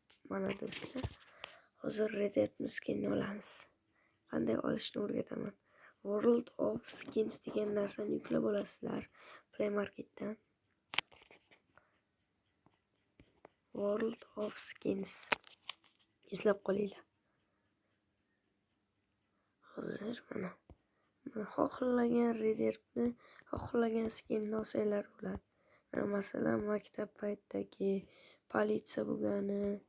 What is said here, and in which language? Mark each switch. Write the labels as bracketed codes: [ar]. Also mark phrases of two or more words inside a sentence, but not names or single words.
[uz] Mana do'stlar, hozir Red Derp skinni olamiz. Qanday olishni o'rgataman. World of Skins degan narsani yuklab olasizlar Play Marketdan. World of Skins. Eslab qolinglar. Hozir mana. Mana xohlagan Red Dead'ni, xohlagan skinni olsanglar bo'ladi. Mana masalan, maktab paytidagi politsiya bo'lgani.